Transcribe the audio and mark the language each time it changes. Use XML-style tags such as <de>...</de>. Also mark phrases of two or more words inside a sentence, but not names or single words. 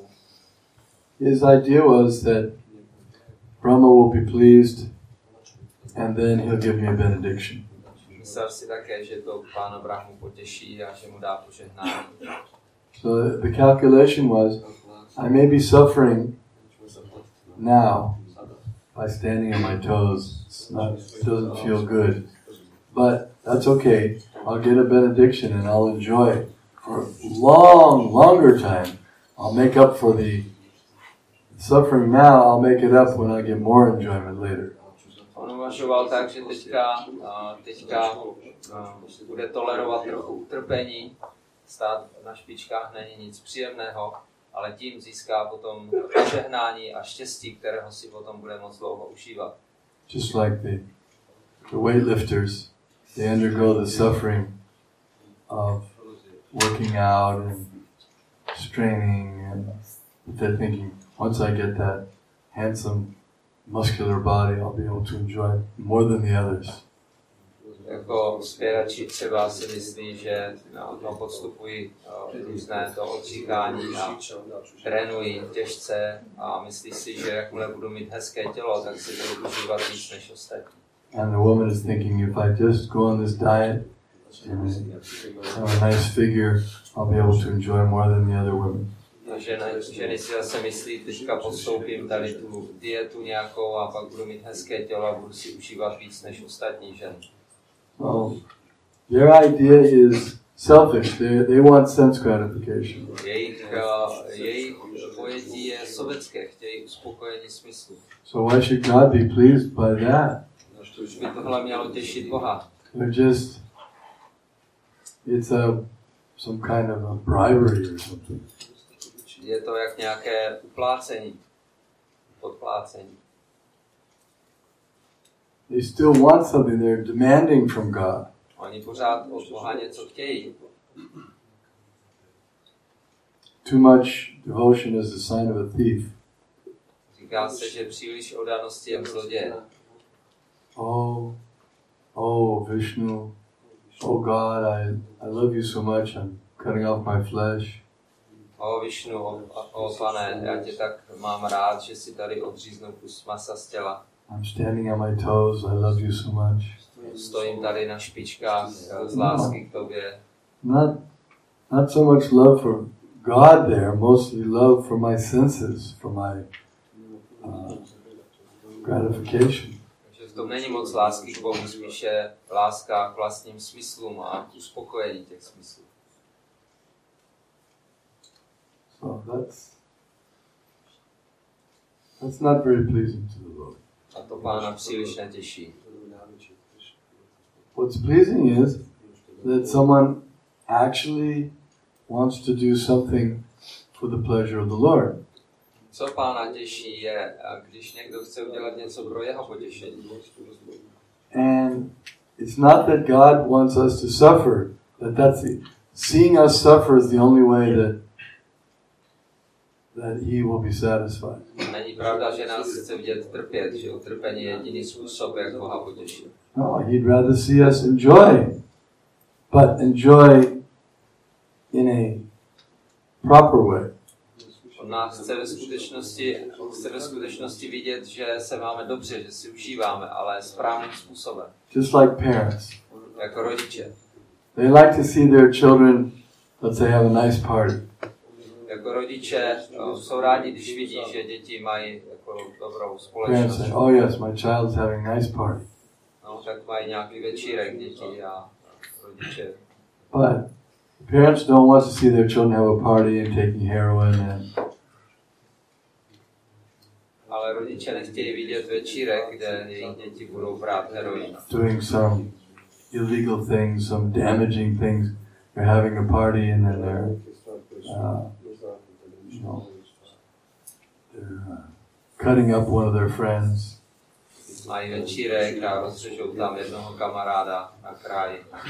<en>His idea was that Rama will be pleased and then he'll give me a benediction.</en> <cs>Myslel si také, že to Pána Brahmu potěší a že mu dá požehnání.</cs> <en>So the calculation was, I may be suffering now by standing on my toes. It doesn't feel good. But that's okay. I'll get a benediction and I'll enjoy for a longer time. I'll make up for the suffering now. I'll make it up when I get more enjoyment later.</en> <cs>On uvažoval tak, že teďka bude tolerovat trochu utrpení. Stát na špičkách není nic příjemného, ale tím získá potom požehnání a štěstí, kterého si potom bude moc dlouho užívat.</cs> <en>Just like the weightlifters, they undergo the suffering of working out and straining, and they're thinking, once I get that handsome, muscular body, I'll be able to enjoy more than the others.</en> <cs>Jako zpěvači třeba si myslí, že podstupují různé to odříkání a trénují těžce a myslí si, že jakmile budu mít hezké tělo, tak si budu užívat víc než ostatní.</cs> <en>And the woman is thinking, if I just go on this diet and have a nice figure, I'll be able to enjoy more than the other women.</en> <cs>Ženy si zase myslí, teďka podstoupím tady tu dietu nějakou a pak budu mít hezké tělo a budu si užívat víc než ostatní ženy.</cs> <en>Their idea is selfish. They want sense gratification.</en> <cs>Jejich pojetí je sobecké, chtějí uspokojení smyslu.</cs> <en>So why should God be pleased by that?</en> <cs>Už by tohle mělo těšit Boha.</cs> <en>It's some kind of a bribery or something.</en> <cs>Je to jak nějaké uplácení, podplácení.</cs> <en>They still want something. They're demanding from God.</en> <cs>Oni pořád od Boha něco chtějí.</cs> <en>Too much devotion is a sign of a thief.</en> <cs>Říká se, že příliš oddanosti je zloděj.</cs> <en>Oh, Vishnu. Oh God, I love you so much. I'm cutting off my flesh.</en> <cs>Vishnu, Pane, já tě tak mám rád, že si tady odříznu kus masa z těla.</cs> <en>I'm standing on my toes. I love you so much.</en> <cs>Stojím tady na špičkách z lásky k tobě.</cs> <en>Not so much love for God there, mostly love for my senses, for my gratification.</en> <cs>Takže v tom není moc lásky k Bohu, spíše láska k vlastním smyslům a k uspokojení těch smyslů.</cs> <en>So that's not very pleasing to the Lord.</en> <cs>A to Pána příliš netěší.</cs> <en>What's pleasing is that someone actually wants to do something for the pleasure of the Lord.</en> <cs>Co Pána těší je, když někdo chce udělat něco pro jeho potěšení.</cs> <en>And it's not that God wants us to suffer, seeing us suffer is the only way that He will be satisfied.</en> <cs>Není pravda, že nás chce vidět trpět, že utrpení je jediný způsob, jak Boha potěšit.</cs> <en>No, He'd rather see us enjoy, but enjoy in a proper way.</en> <cs>On nás chce ve skutečnosti vidět, že se máme dobře, že si užíváme, ale správným způsobem.</cs> <en>Just like parents.</en> <cs>Jako rodiče.</cs> <en>They like to see their children, let's say, have a nice party.</en> <cs>jako rodiče jsou rádi, když vidí, že děti mají jako dobrou</cs> <en>Parents</en> <cs>společnost.</cs> <en>say, oh yes, my child's having a nice party.</en> <cs>No, tak mají nějaký večírek děti a rodiče.</cs> <en>But parents don't want to see their children have a party and taking heroin and</en> <cs>Ale rodiče nechtějí vidět večírek, kde jejich děti budou brát heroin.</cs> <en>doing some illegal things, some damaging things. They're having a party and then they're cutting up one of their friends.</en> <cs>Mají večírek a rozřežou tam jednoho kamaráda na kraji.</cs>